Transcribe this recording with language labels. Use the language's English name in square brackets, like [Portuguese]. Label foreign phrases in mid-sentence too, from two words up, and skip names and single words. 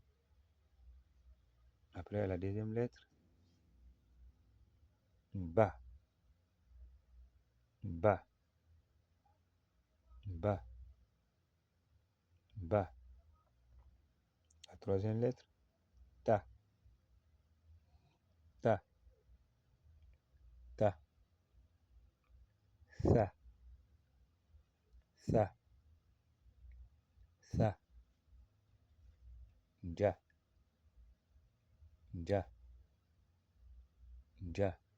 [French] Après la deuxième lettre, Ba. Ba. Ba. Ba. La troisième lettre, Ta. Ta. Ta. Sa. Sa. Sa. Ja. Ja. Ja.